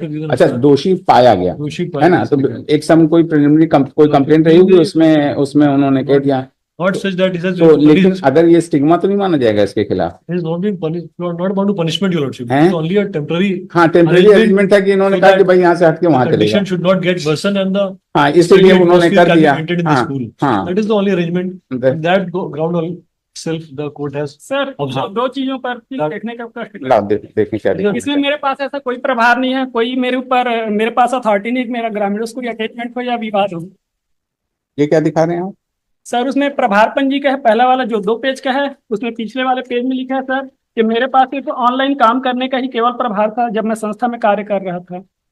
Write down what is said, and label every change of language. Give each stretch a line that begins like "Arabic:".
Hindi: अच्छा, दोषी पाया गया है ना, तो एक सम कोई प्रिलिमिनरी कोई कंप्लेंट रही होगी, उसमें उन्होंने कह दिया।
English: Not such that it has
Hindi: तो लेकिन अगर ये स्टिग्मा तो नहीं माना जाएगा इसके खिलाफ?
English: It is not being punished, not bound to punishment, your lordship. It's only a temporary.
Hindi: हाँ, टेम्पररी अरेंजमेंट है कि इन्होंने कहा कि भाई यहाँ से हट के वहाँ चलेगा।
English: Condition should not get worsened and the.
Hindi: हाँ, इसलिए उन्होंने कर दिया।
English: हाँ, that is the only arrangement. That ground itself the court has.
Hindi: Sir, 2 चीजों पर देखने का देखने क्या इसमें मेरे पास ऐसा कोई प्रभार नहीं है, कोई मेरे ऊपर, मेरे पास अथॉरिटी नहीं, मेरा ग्रामीणों से कोई अटैचमेंट हो या विवाद हो। ये क्या दिखा रहे हैं आप? सर, उसमें प्रभार पंजी का है, पहला वाला जो 2 पेज का है, उसमें पिछले वाले पेज में लिखा है सर कि मेरे पास सिर्फ ऑनलाइन काम करने का ही केवल प्रभार था जब मैं संस्था में कार्य कर रहा था।